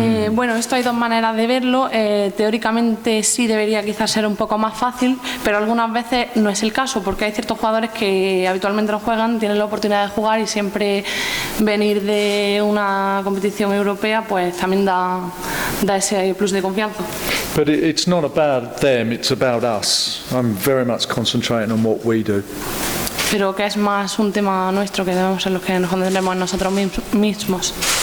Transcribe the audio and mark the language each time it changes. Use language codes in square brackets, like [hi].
[es] Bueno, esto hay dos maneras de verlo. Teóricamente sí debería quizás ser un poco más fácil, pero algunas veces no es el caso, porque hay ciertos jugadores que habitualmente no juegan, tienen la oportunidad de jugar, y siempre venir de una competición europea pues también da ese plus de confianza. [en] But it's not about them, it's about us. I'm very much concentrating on what we do. [es] Pero que es más un tema nuestro, que debemos ser los que nos concentremos en nosotros mismos.